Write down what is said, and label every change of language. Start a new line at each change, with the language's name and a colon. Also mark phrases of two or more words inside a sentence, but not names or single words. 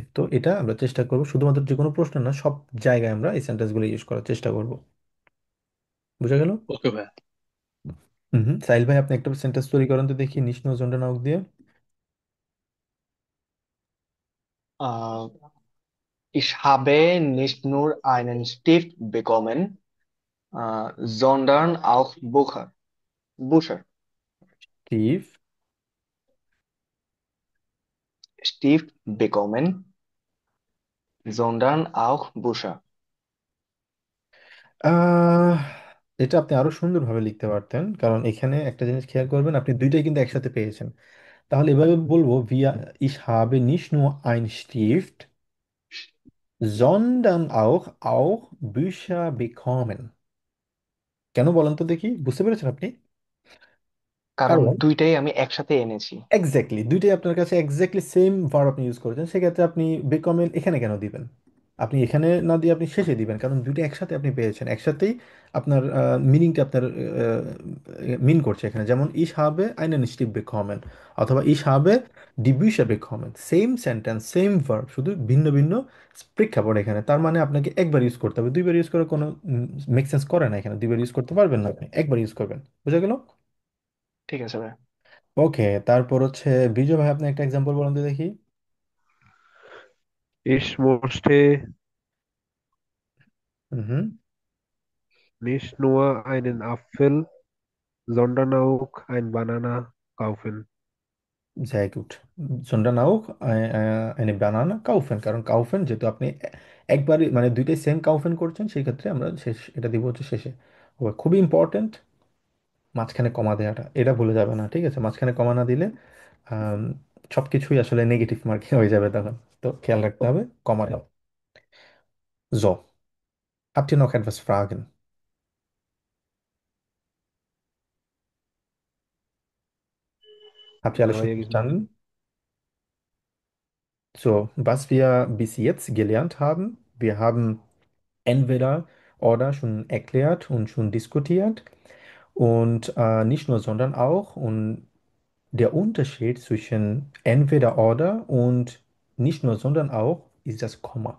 Bangla: তো এটা আমরা চেষ্টা করব, শুধুমাত্র যে কোনো প্রশ্ন না, সব জায়গায় আমরা এই সেন্টেন্সগুলো ইউজ করার চেষ্টা করব। বুঝা গেল? ওকে ভাইয়া। হুম হুম। সাইল ভাই, আপনি একটা সেন্টেন্স তৈরি করেন তো দেখি
German: nicht sondern auch
Bangla: দিয়ে।
German: আহ Ich habe nicht nur einen Stift bekommen, sondern auch Bücher. টিভ। Stift bekommen, sondern auch Bücher.
Bangla: আহ এটা আপনি আরো সুন্দরভাবে লিখতে পারতেন, কারণ এখানে একটা জিনিস খেয়াল করবেন, আপনি দুইটাই কিন্তু একসাথে পেয়েছেন। তাহলে এভাবে বলবো,
German: wir ich habe nicht nur ein Stift, sondern auch Bücher bekommen।
Bangla: কেন বলেন তো দেখি, বুঝতে পেরেছেন আপনি? কারণ কারণ দুইটাই আমি একসাথে এনেছি। এক্স্যাক্টলি দুইটাই আপনার কাছে
English: exactly same verb
Bangla: আপনি ইউজ করেছেন, সেক্ষেত্রে আপনি বেকমেন এখানে কেন দিবেন? আপনি এখানে না দিয়ে আপনি শেষে দিবেন, কারণ দুইটা একসাথে আপনি পেয়েছেন, একসাথেই আপনার মিনিংটা আপনার মিন করছে এখানে।
German: যেমন ইশ habe einen Stift bekommen অথবা ইশ habe die Bücher bekommen,
English: same sentence same verb,
Bangla: শুধু ভিন্ন ভিন্ন প্রেক্ষাপট এখানে। তার মানে আপনাকে একবার ইউজ করতে হবে, দুইবার ইউজ করার কোনো
English: make sense
Bangla: করে না, এখানে দুইবার ইউজ করতে পারবেন না, আপনি একবার ইউজ করবেন। বুঝা গেল? ঠিক আছে ভাই। ওকে, তারপর হচ্ছে বিজয় ভাই, আপনি একটা এক্সাম্পল বলুন তো দেখি।
German: Ich möchte হুম। nicht nur einen Apfel, sondern auch ein Banana kaufen. sehr gut, sondern auch eine Banana kaufen,
Bangla: কারণ কাউফেন যেহেতু আপনি একবারই মানে দুইটাই সেম কাউফেন করছেন, সেই ক্ষেত্রে আমরা শেষ এটা দিব হচ্ছে শেষে। খুবই ইম্পর্টেন্ট মাঝখানে কমা দেওয়াটা, এটা ভুলে যাবে না, ঠিক আছে? মাঝখানে কমা না দিলে আম, সবকিছুই আসলে
English: negative marking
Bangla: হয়ে যাবে তখন। তো খেয়াল রাখতে হবে কমা দাও।
German: So, habt ihr noch etwas Fragen? Habt ihr
Bangla: না
German: alles schon
Bangla: ভাইয়া, কিছু না।
German: verstanden? So, was wir bis jetzt gelernt haben, wir haben entweder oder schon erklärt und schon diskutiert und nicht nur, sondern auch. Und der Unterschied zwischen entweder oder und nicht nur, sondern auch ist das Komma.